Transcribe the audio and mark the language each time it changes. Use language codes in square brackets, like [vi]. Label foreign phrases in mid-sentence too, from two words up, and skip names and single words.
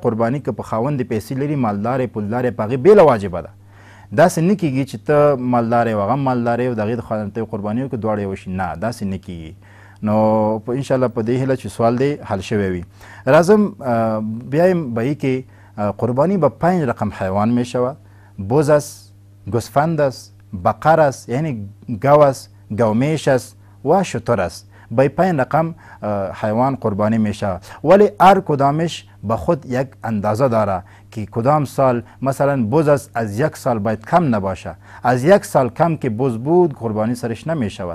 [ps] قرباني که په خاوند پیسې لري، مالدار پولدار په هغې بیله واجبه ده. داسې نه کېږي چې ته مالدار یې او هغه مالدار یې او د هغې د خاوند ته قرباني وکړي دواړه یو شي. نه، داسې نه کېږي. نو په انشاءالله په دې هیله چې سوال دی حل شوی وي. راځم بیا یم به کې [fa] قربانی به 5 رقم حیوان می شود. بز است، گوسفند است، بقر است یعنی گاو است، گومیش است و شتر است. به 5 رقم حیوان قربانی میشه، ولی هر کدامش به خود یک اندازه داره که کدام سال مثلا بز است از 1 سال باید کم نباشه، از 1 سال کم که بز بود قربانی سرش نمی شود.